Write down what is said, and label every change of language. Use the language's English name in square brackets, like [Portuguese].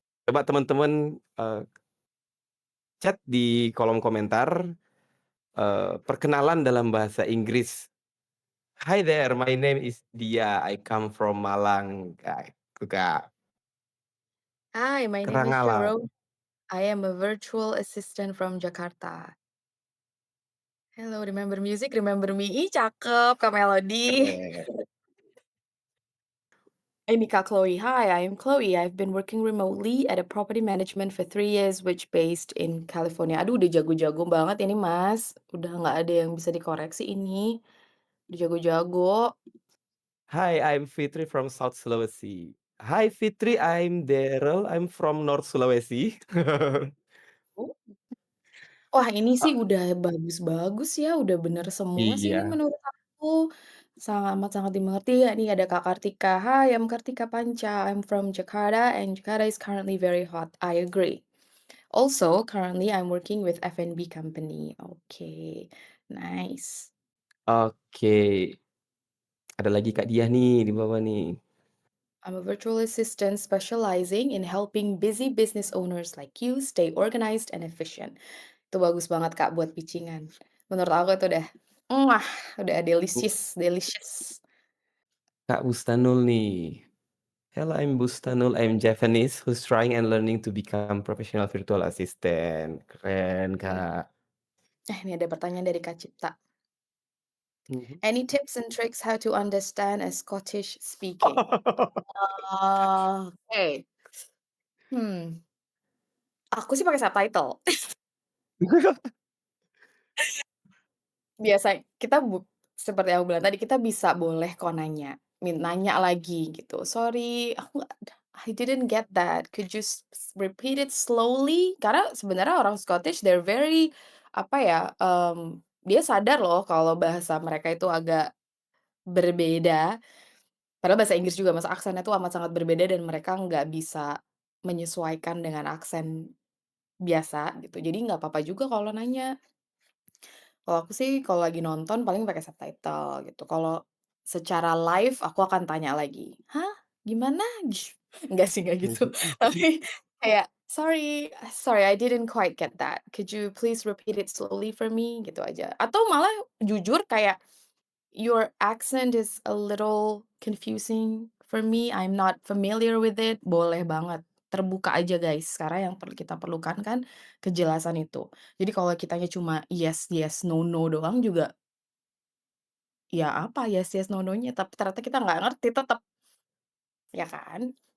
[Indonesian] Coba teman-teman, chat di kolom komentar, perkenalan dalam bahasa Inggris. [English] "Hi there, my name is Dia, I come from Malang." [Indonesian] Kayak gitu, Kak. [English] Hi, my name is Kerangalan. Jerome. I am a virtual assistant from Jakarta. Hello, remember music, remember me. [Indonesian] Ih, cakep Kak Melody. Keren. Ini [English] Kak Chloe. Hi, I'm Chloe. I've been working remotely at a property management for 3 years, which based in California. [Indonesian] Aduh, udah jago-jago banget ini Mas. Udah nggak ada yang bisa dikoreksi ini. Udah jago-jago. [English] Hi, I'm Fitri from South Sulawesi. Hi Fitri, I'm Daryl. I'm from North Sulawesi. [Indonesian] Oh. Wah, ini sih Ah, udah bagus-bagus ya, udah bener semua sih ini iya. menurut aku. Sangat-sangat dimengerti ya. Nih ada Kak Kartika. [English] Hi, I'm Kartika Panca. I'm from Jakarta and Jakarta is currently very hot. I agree. Also, currently I'm working with F&B company. Okay, nice. [Indonesian] Oke. Ada lagi Kak Diah nih di bawah nih. [English] I'm a virtual assistant specializing in helping busy business owners like you stay organized and efficient. [Indonesian] Itu bagus banget Kak buat pitching-an. Menurut aku itu muah, udah Bu [English] delicious delicious. Kak Bustanul nih. Hello, I'm Bustanul. I'm Japanese who's trying and learning to become professional virtual assistant. [Indonesian] Keren, Kak. Ini ada pertanyaan dari Kak Cipta. Mhm. [English] Any tips and tricks how to understand a Scottish speaking? [Indonesian] Oke. Hmm, aku sih pakai subtitle. Biasa kita seperti yang aku bilang tadi, kita bisa boleh kok nanya, nanya lagi gitu, [English] "Sorry, I didn't get that, could you repeat it slowly?" [Indonesian] Karena sebenarnya orang Scottish [English] they're very, [Indonesian] apa ya, dia sadar loh kalau bahasa mereka itu agak berbeda, padahal bahasa Inggris juga Mas, aksennya tuh amat sangat berbeda dan mereka nggak bisa menyesuaikan dengan aksen biasa gitu. Jadi nggak apa-apa juga kalau nanya. Kalau aku sih kalau lagi nonton paling pakai subtitle gitu. Kalau secara live aku akan tanya lagi, "Hah? Gimana?" Enggak sih, enggak gitu. Tapi kayak, [English] "Sorry sorry I didn't quite get that. Could you please repeat it slowly for me?" [Indonesian] Gitu aja. Atau malah jujur kayak, [English] "Your accent is a little confusing for me. I'm not familiar with it." [Indonesian] Boleh banget. Terbuka aja guys, karena yang kita perlukan kan kejelasan itu. Jadi kalau kitanya cuma [English] yes yes, no no [Indonesian] doang juga, ya apa yes yes, no no-nya, tapi ternyata kita nggak ngerti tetep, ya kan?